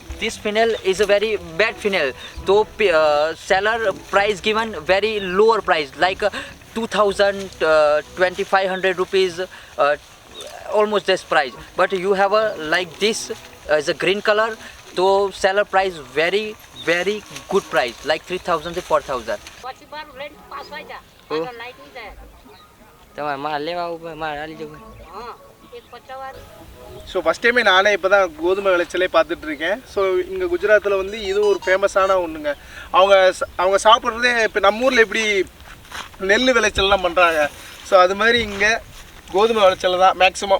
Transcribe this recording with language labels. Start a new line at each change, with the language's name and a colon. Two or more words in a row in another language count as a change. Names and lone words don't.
English: This fennel is a very bad fennel, so seller price given very lower price, like 2,000 2,500 rupees, almost this price. But you have a like this is a green color, so seller price very good price, like 3,000 to 4,000.
Gujarati: તમારે માલ લેવા ઉપર માલ હાલી જવું.
Tamil: ஸோ
English: first time
Tamil: நானே இப்போ தான் கோதுமை விளைச்சலே பார்த்துட்ருக்கேன். ஸோ இங்கே குஜராத்தில் வந்து இது ஒரு ஃபேமஸான ஒன்றுங்க. அவங்க சாப்பிட்றதே இப்போ நம்ம ஊரில் எப்படி நெல் விளைச்சல்லாம் பண்ணுறாங்க, ஸோ அது மாதிரி இங்கே கோதுமை விளைச்சல் தான் மேக்ஸிமம்.